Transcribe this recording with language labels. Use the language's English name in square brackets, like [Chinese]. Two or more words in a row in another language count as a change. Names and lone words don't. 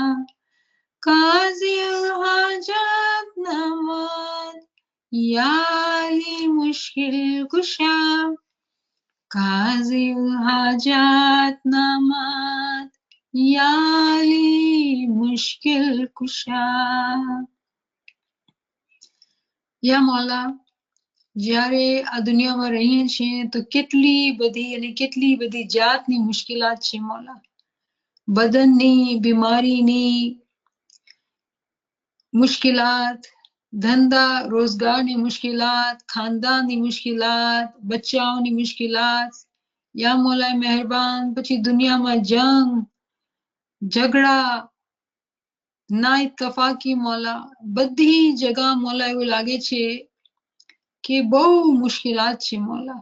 [Urdu] قاضی الحاجات نعمت یا علی مشکل کشا. قاضی الحاجات نعمت یا علی مشکل کشا. [Arabic] يا مولا, [Gujarati] જ્યારે આ દુનિયામાં રહીએ છીએ તો કેટલી બધી અને કેટલી બધી જાતની મુશ્કેલાત છે મૌલા. બદનની, બીમારીની મુશ્કેલાત, ધંધા રોજગારની મુશ્કેલાત, ખાનદાનની મુશ્કેલાત, બચ્ચાઓની મુશ્કેલાત, [Arabic] يا مولا [Gujarati] મહેરબાન પછી દુનિયામાં જંગ, ઝઘડા, ના ઇત્તફાકી મોલા, બધી જગા મોલા એવું લાગે છે કે બહુ મુશ્કેલાત છે મોલા.